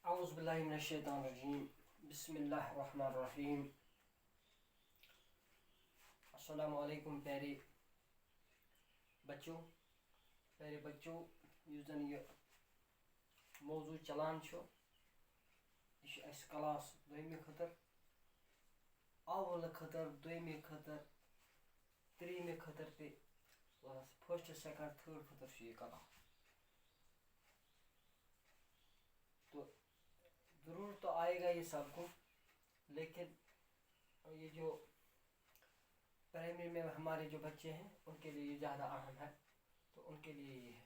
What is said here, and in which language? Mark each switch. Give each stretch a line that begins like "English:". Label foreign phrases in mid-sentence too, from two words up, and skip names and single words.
Arabic: اعوذ باللہ من الشیطان الرجیم بسم اللہ الرحمن الرحیم السلام علیکم
Urdu: پیارے بچوں
Kashmiri: یُس زن یہ موضوع چلان یہ اس کلاس دویمہِ خٲطر اول خٲطر دویمہِ خٲطر ترٛیٚیِمہِ خٲطر تہِ
English: first second third
Kashmiri: خٲطر یہ کلاس
Urdu: تو ضرور تو آئے گا یہ سب کو، لیکن یہ جو پرائمری میں ہمارے جو بچے ہیں ان کے لیے یہ زیادہ اہم ہے، تو ان کے لیے یہ ہے۔